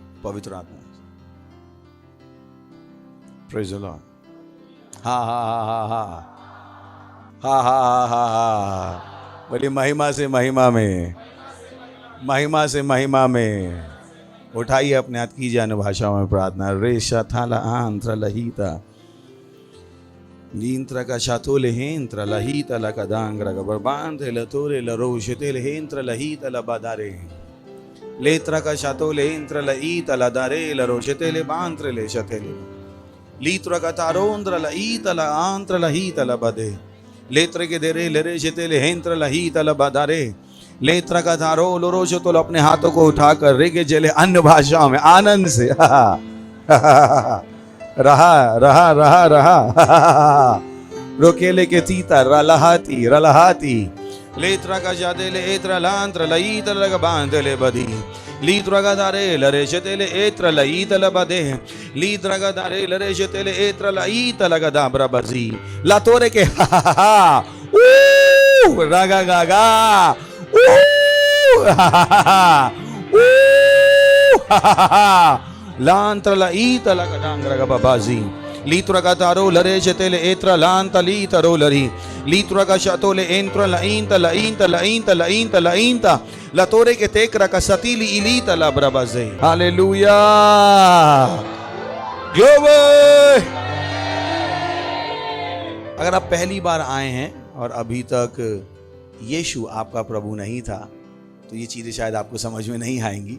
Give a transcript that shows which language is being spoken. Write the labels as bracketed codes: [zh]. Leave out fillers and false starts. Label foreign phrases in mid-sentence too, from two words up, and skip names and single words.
[hi] पवित्र आत्मा। [en] praise the Lord. हा हा हा हा हा हा हा हा हा। [hi] बड़ी महिमा से महिमा में, महिमा से महिमा में। उठाइए अपने हाथ, कीजिए अन्य भाषाओं में प्रार्थना। रेशा थाला आंत्र लहीता नींत्र का शातोले हेंत्र लहीता लकदांग्र गबरबांध लतोरे लरोशते हेंत्र लहीता लबादारे लेत्र का शातोले हेंत्र लईता लदारे लरोशते ले बांत्र ले शतेले लीत्र का तारोंद्र लईता ल आंत्र लहीता लबदे लेत्र के देरे लरे शतेले हेंत्र लहीता लबादारे लेत्र का धारो लोरोशो। तो अपने हाथों को उठाकर रेगे जले अन्य भाषाओं में आनंद से रहा रहा रहा रहा रोकेले के तीता रलहाती रलहाती लेत्र का जादे ले एत्र लांत्र लईत लग बांध ले बदी लीत्र का दारे लरे शतेले एत्र लईत लबदे लीत्र का दारे लरे शतेले एत्र लईत लग दाब्रा बजी लातोरे के रागा गागा लांत्र लईत लकडांग्र बाबाजी लीत्र का तारो लरे शतेले एत्र लांत लीतरो लरी लीत्र का शतोले एंत्र लईंत लईंत लईंत लईंत लईंत लतोरे के तेक्र का सतीली इलीत लब्रबजे। [en] Hallelujah, glory. [hi] अगर आप पहली बार आए हैं और अभी तक यीशु आपका प्रभु नहीं था, तो ये चीज़ें शायद आपको समझ में नहीं आएंगी।